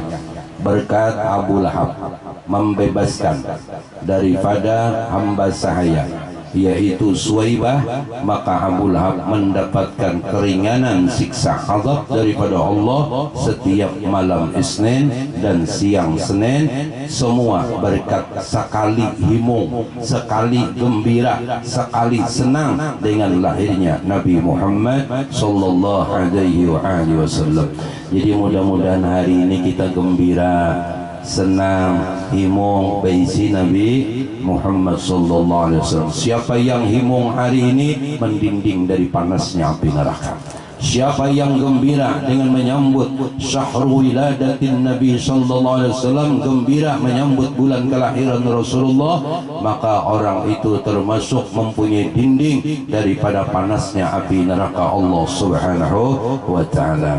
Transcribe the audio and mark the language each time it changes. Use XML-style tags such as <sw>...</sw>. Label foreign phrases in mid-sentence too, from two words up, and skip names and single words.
<id>Berkat Abu Lahab membebaskan daripada hamba sahaya yaitu Suwaibah, maka Abu Lahab mendapatkan keringanan siksa azab daripada Allah setiap malam Isnin dan siang Senin, semua berkat sekali himung, sekali gembira, sekali senang dengan lahirnya Nabi Muhammad</id> <ar>sallallahu alaihi wasallam.</ar> <id>Jadi mudah-mudahan hari ini kita gembira, senang, himung berisi Nabi Muhammad</id> <ar>sallallahu alaihi wasallam.</ar> <id>Siapa yang himung hari ini mendinding dari panasnya api neraka. Siapa yang gembira dengan menyambut</id> <ar>syahrul wiladatin Nabi sallallahu alaihi wasallam,</ar> <id>gembira menyambut bulan kelahiran Rasulullah, maka orang itu termasuk mempunyai dinding daripada panasnya api neraka Allah</id> <ar>Subhanahu wa taala.</ar>